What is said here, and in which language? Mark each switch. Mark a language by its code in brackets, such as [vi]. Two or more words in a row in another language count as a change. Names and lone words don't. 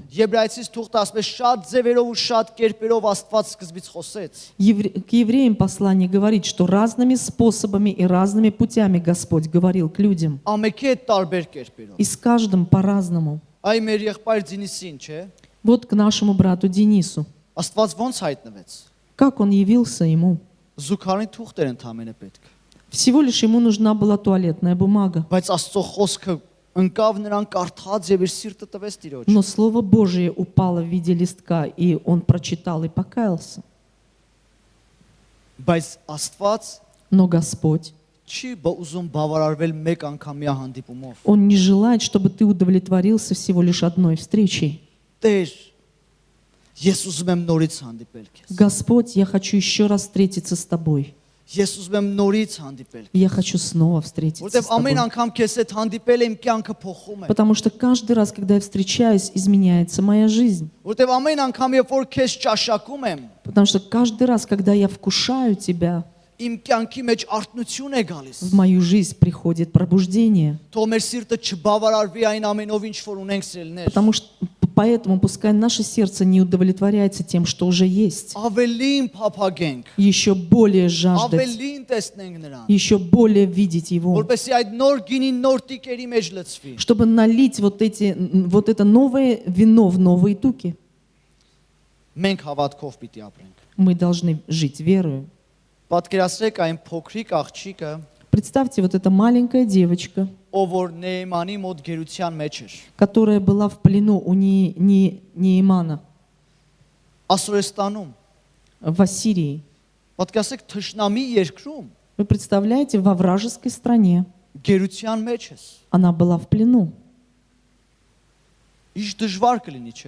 [hy] Եբրայեցիս թուղթը ասում է շատ ձևերով ու շատ կերպերով Աստված սկզբից խոսեց։ [ru] К евреям послание говорит, что разными способами и разными путями Господь говорил к людям. [hy] Ամենքի հետ տարբեր կերպերով։ [ru] И с каждым по-разному. [hy] Այ մեր եղբայր Դինիսին, չէ՞։ [ru] Вот к нашему брату Денису. [hy] Աստված ոնց հայտնվեց։ [ru] Как он явился ему? [hy] Զուգարանի թուղթ էր ընդամենը պետք։ [ru] Всего лишь ему нужна была туалетная бумага. [hy] Բայց Աստծո խոսքը ընկավ նրան կարդաց եւ իր սիրտը տվեց Տիրոջ։ [ru] Но Слово Божие упало в виде листка, и он прочитал и покаялся. [hy] Բայց Աստված [ru] Но Господь, [hy] չի ուզում բավարարվել մեկ անգամյա հանդիպումով։ [ru] Он не желает, чтобы ты удовлетворился всего лишь одной встречей. [hy] Տեր, ես ուզում եմ նորից հանդիպել քեզ։ [ru] Господь, я хочу еще раз встретиться с Тобой. [hy] Ես ուզում եմ норից հանդիպել։ [ru] Я хочу снова встретиться с [hy] Որտեւ [ru] Тобой. [hy] ամեն անգամ քեզ հետ հանդիպել եմ կյանքը փոխում է։ [ru] Потому что каждый раз, когда я встречаюсь, изменяется моя жизнь. [hy] Որտեւ ամեն անգամ երբ որ քեզ ճաշակում եմ, [ru] Потому что каждый раз, когда я вкушаю Тебя, [hy] իմ կյանքի մեջ արթնություն է գալիս։ [ru] в мою жизнь приходит пробуждение. [hy] Թող մեր սիրտը չբավարարվի այն ամենով, ինչ որ ունենք սիրելներ։ [ru] Потому что поэтому пускай наше сердце не удовлетворяется тем, что уже есть. [hy] Ավելին փափագենք, [ru] Еще более жаждать, [hy] ավելին տեսնենք նրան, [ru] еще более видеть Его. [hy] որպեսզի այդ նոր գինին нոր տիկերի մեջ լցվի։ [ru] Чтобы налить вот это новое вино в новые туки. [hy] Մենք հավատքով պիտի ապրենք։ [ru] Мы должны жить верою. [hy] Պատկերացրեք այն փոքրիկ աղջիկը, [ru] Представьте, вот эта маленькая девочка, [hy] ով որ Նեեմանի մոտ գերության մեջ էր։ [ru] которая была в плену у Неемана [hy] Ասորեստանում, [ru] в Ассирии. [hy] պատկերացրեք թշնամի երկրում [ru] Вы представляете, во вражеской стране [hy] գերության մեջ ես։ [ru] она была в плену. [hy] Ինչ դժվար կլինի, չէ՞։